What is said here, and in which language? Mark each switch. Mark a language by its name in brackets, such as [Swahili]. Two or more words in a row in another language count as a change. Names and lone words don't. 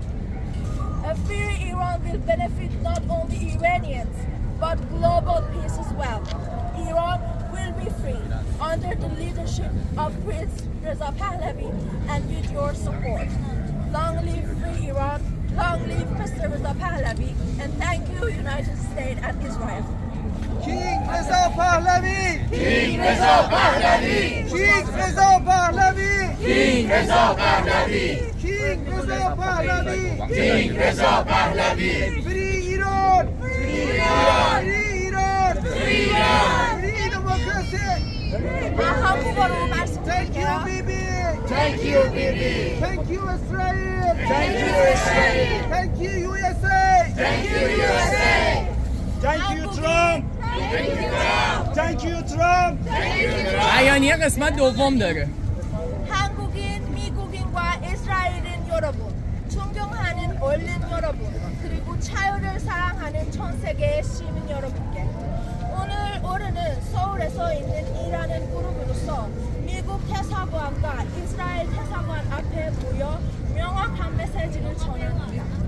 [English] A free Iran will benefit not only Iranians, but global peace as well. Iran will be free under the leadership of Prince Reza Pahlavi and with your support. Long live free Iran, long live Mr. Reza Pahlavi, and thank you United States and Israel. King Reza Pahlavi! King Reza Pahlavi! King Reza Pahlavi! King Reza Pahlavi! King Reza Pahlavi! King Reza Pahlavi! Free Iran! Free Iran! Free Iran! Free Iran! Free democracy! [Korean] 한국어로 [English] Thank you, [Korean] 말씀드릴게요. [English] Bibi! Thank you, Bibi! Thank you, Israel! Thank you, Israel! Thank you, USA! Thank you, USA! Thank you, Trump. Thank you, Trump! Thank you, Trump. Thank you, Trump! 아이언이 قسمت دوم داره. [Korean] 한국인, 미국인과 이스라엘인 여러분, 존경하는 언론 여러분, 그리고 자유를 사랑하는 전 세계의 시민 여러분께 오늘 우리는 서울에서 있는 일하는 그룹으로서 미국 대사관과 이스라엘 대사관 앞에 모여 명확한 메시지를 전합니다.